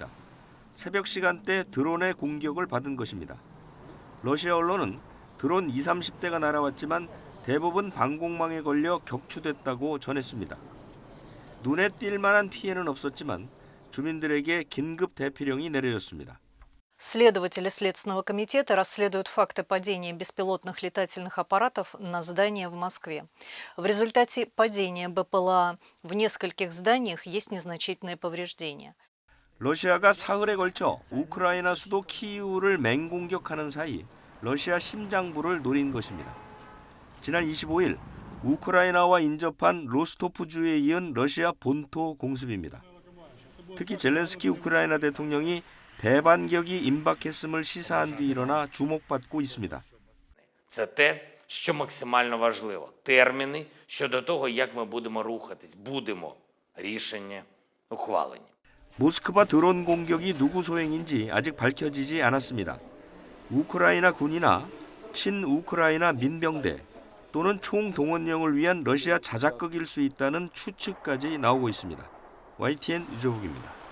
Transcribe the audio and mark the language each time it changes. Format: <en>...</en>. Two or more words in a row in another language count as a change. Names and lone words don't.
<ko>새벽 시간대 드론의 공격을 받은 것입니다. 러시아 언론은 드론 20, 30대가 날아왔지만 대부분 방공망에 걸려 격추됐다고 전했습니다. 눈에 띌 만한 피해는 없었지만 주민들에게 긴급 대피령이 내려졌습니다.</ko> <ru>Следователи Следственного комитета расследуют факты падения беспилотных летательных аппаратов на здания в Москве. В результате падения БПЛА в нескольких зданиях есть незначительные повреждения.</ru> <ko>러시아가 사흘에 걸쳐 우크라이나 수도 키이우를 맹공격하는 사이 러시아 심장부를 노린 것입니다. 지난 25일 우크라이나와 인접한 로스토프주에 이은 러시아 본토 공습입니다. 특히 젤렌스키 우크라이나 대통령이 대반격이 임박했음을 시사한 뒤 일어나 주목받고 있습니다.</ko> <uk>Це те, що максимально важливо. Терміни щодо того, як ми будемо рухатись. Будемо. Рішення ухвалені.</uk> <ko>모스크바 드론 공격이 누구 소행인지 아직 밝혀지지 않았습니다. 우크라이나 군이나 친우크라이나 민병대 또는 총동원령을 위한 러시아 자작극일 수 있다는 추측까지 나오고 있습니다. YTN 유재욱입니다.</ko>